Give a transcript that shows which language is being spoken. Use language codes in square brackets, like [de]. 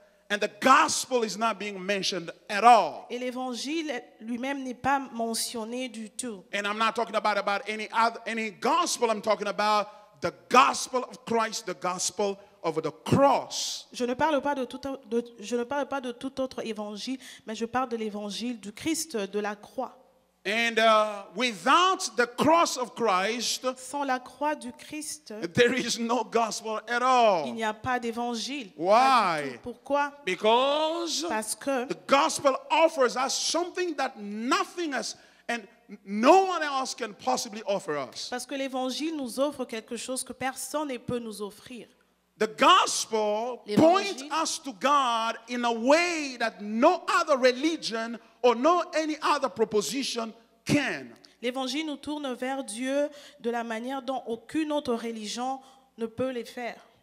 [en] And the gospel is not being mentioned at all. [fr] Et l'évangile lui-même n'est pas mentionné du tout. [en] And I'm not talking about any gospel. I'm talking about the gospel of Christ, the gospel of the cross. [fr] Je ne parle pas de tout autre évangile, mais je parle de l'évangile du Christ de la croix. [en] And without the cross of Christ, [fr] Sans la croix du Christ, [en] there is no gospel at [fr] il [en] all. [fr] n'y a pas d'évangile. [en] Why? [fr] Pas du tout. Pourquoi? [en] Because [fr] Parce que [en] the gospel offers us something that nothing else and no one else can possibly offer us. [fr] Parce que l'évangile nous offre quelque chose que personne ne peut nous offrir. [en] The gospel points [fr] L'évangile [en] us to God in a way that no other religion or no any other proposition can. [fr] L'évangile nous tourne vers Dieu de la manière dont aucune autre religion ne peut le faire.